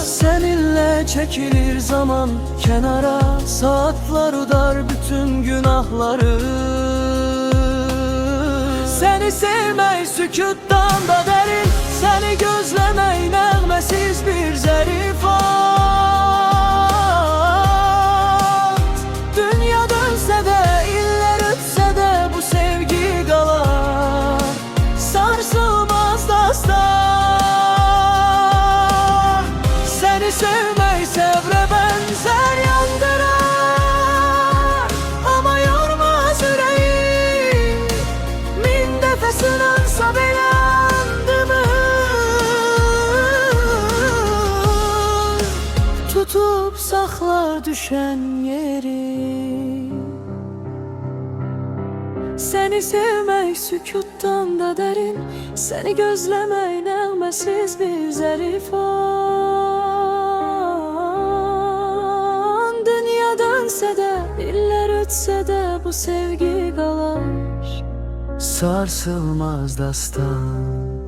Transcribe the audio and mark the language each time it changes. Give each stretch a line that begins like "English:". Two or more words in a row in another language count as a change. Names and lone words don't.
Turkish: Seninle çekilir zaman kenara, saatler udar bütün günahları. Seni sevmek sükuttan da derin, seni gözlemek
Azerbaijani: nəğməsiz bir zərif and. Dünya dönsə də, illər ötsə də bu sevgi qalar, sarsılmaz dastan.
Turkish: Seni sevmek
Azerbaijani: səbrə bənzər yandırar, ama yormaz ürəyi. Min dəfə sınansa belə tutup saklar düşen yeri.
Turkish: Seni sevmek sükuttan da derin, seni gözlemek
Azerbaijani: nəğməsiz bir zərif an. Dünya dönsə də, illər ötsə də bu sevgi qalar, sarsılmaz dastan.